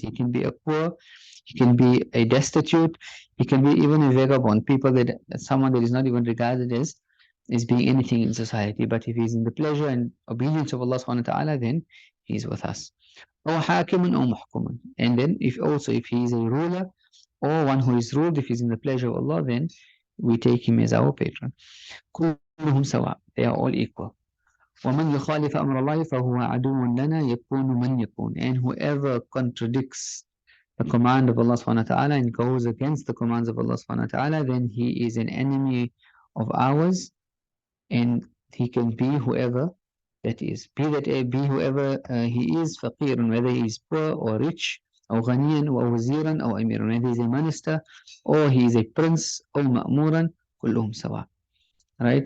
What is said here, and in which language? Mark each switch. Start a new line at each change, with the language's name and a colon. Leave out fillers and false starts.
English: He can be a poor, he can be a destitute, he can be even a vagabond, someone that is not even regarded as being anything in society. But if he's in the pleasure and obedience of Allah subhanahu wa ta'ala, then he's with us. Or hakimun or muhkumun. And then if he is a ruler or one who is ruled, if he's in the pleasure of Allah, then we take him as our patron.
Arabic: كلهم سواء.
English: They are all equal.
Arabic: ومن يخالف أمر الله فهو عدو لنا يكون من يكون.
English: And whoever contradicts the command of Allah subhanahu wa ta'ala and goes against the commands of Allah subhanahu wa ta'ala, then he is an enemy of ours, and he can be whoever that is. Be whoever he is, faqirun, whether he is poor or rich, or ghaniyan, or waziran, or amirun, whether he is a minister, or he is a prince, or ma'muran, kulluhum sawa. Right?